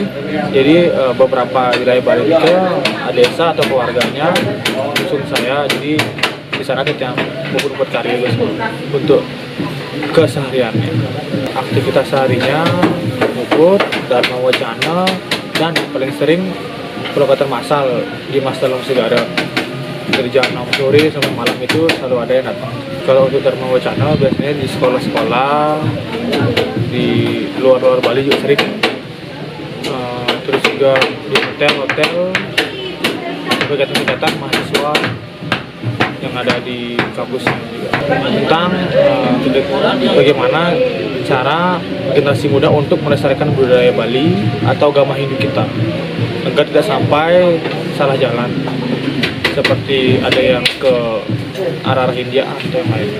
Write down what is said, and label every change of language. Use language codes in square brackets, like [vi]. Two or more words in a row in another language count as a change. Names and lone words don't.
[id] Jadi beberapa wilayah Bali itu desa atau keluarganya musuh saya. Jadi di sana kita membuat karya untuk kesehariannya, aktivitas seharinya, mukut, dharma wacana, dan paling sering pelokatan masal di Masarum Segara. Dari jam 6 sore sampai malam itu selalu ada yang datang. Kalau untuk dharma wacana biasanya di sekolah-sekolah, di luar-luar Bali juga sering. Terus juga di hotel-hotel, kegiatan-kegiatan mahasiswa yang ada di kampusnya juga, tentang bagaimana cara generasi muda untuk melestarikan budaya Bali atau agama Hindu kita agar tidak sampai salah jalan, seperti ada yang ke arah India atau yang lain.